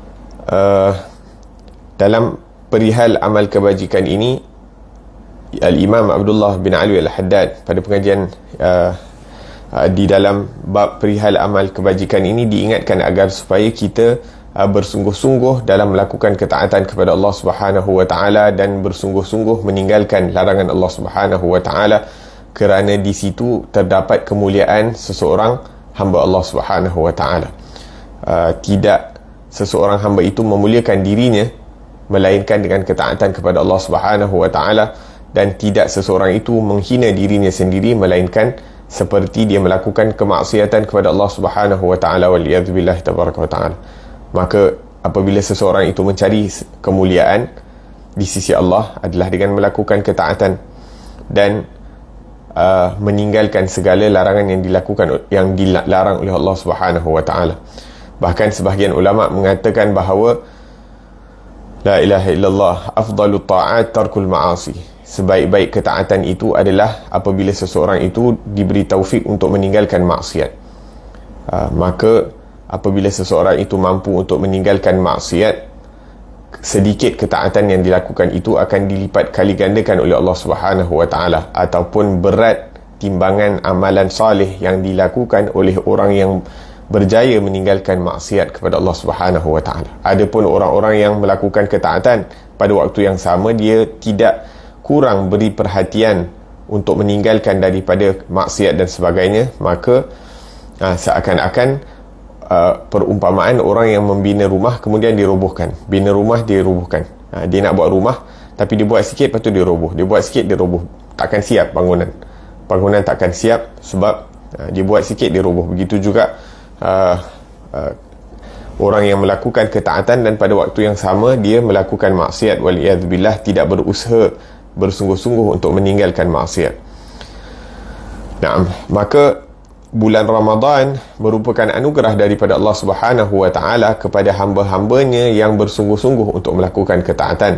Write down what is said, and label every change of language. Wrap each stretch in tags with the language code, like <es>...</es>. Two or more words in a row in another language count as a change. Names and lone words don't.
<ms>Dalam perihal amal kebajikan ini, Al-Imam Abdullah bin Ali Al-Haddad pada pengajian di dalam bab perihal amal kebajikan ini diingatkan agar supaya kita bersungguh-sungguh dalam melakukan ketaatan kepada Allah</ms> <ar>سبحانه وتعالى</ar> <ms>dan bersungguh-sungguh meninggalkan larangan Allah</ms> <ar>سبحانه وتعالى,</ar> <ms>kerana di situ terdapat kemuliaan seseorang hamba Allah</ms> <ar>سبحانه وتعالى.</ar> <ms>Tidak seseorang hamba itu memuliakan dirinya melainkan dengan ketaatan kepada Allah</ms> <ar>سبحانه وتعالى,</ar> <ms>dan tidak seseorang itu menghina dirinya sendiri melainkan seperti dia melakukan kemaksiatan kepada Allah</ms> <ar>سبحانه وتعالى والعياذ بالله تبارك وتعالى.</ar> <ms>Maka apabila seseorang itu mencari kemuliaan di sisi Allah adalah dengan melakukan ketaatan dan meninggalkan segala larangan yang dilarang oleh Allah</ms> <ar>سبحانه وتعالى.</ar> <ms>Bahkan sebahagian ulama mengatakan bahawa</ms> <ar>لا إله إلا الله أفضل الطاعات ترك المعاصي.</ar> <ms>Sebaik-baik ketaatan itu adalah apabila seseorang itu diberi taufik untuk meninggalkan maksiat. Maka apabila seseorang itu mampu untuk meninggalkan maksiat, sedikit ketaatan yang dilakukan itu akan dilipat kali gandakan oleh Allah</ms> <ar>سبحانه وتعالى,</ar> <ms>ataupun berat timbangan amalan salih yang dilakukan oleh orang yang berjaya meninggalkan maksiat kepada Allah</ms> <ar>سبحانه وتعالى.</ar> <ms>Adapun orang-orang yang melakukan ketaatan pada waktu yang sama, dia tidak kurang beri perhatian untuk meninggalkan daripada maksiat dan sebagainya, maka seakan-akan perumpamaan orang yang membina rumah kemudian dirobohkan. Bina rumah dia robohkan. Dia nak buat rumah tapi dia buat sikit, lepas tu dia roboh. Dia buat sikit, dia roboh. Takkan siap bangunan. Bangunan takkan siap sebab dia buat sikit, dia roboh. Begitu juga orang yang melakukan ketaatan dan pada waktu yang sama dia melakukan maksiat, waliyadzubillah, tidak berusaha bersungguh-sungguh untuk meninggalkan maksiat. Nah, maka bulan Ramadan merupakan anugerah daripada Allah</ms> <ar>سبحانه وتعالى</ar> <ms>kepada hamba-hambanya yang bersungguh-sungguh untuk melakukan ketaatan.</ms>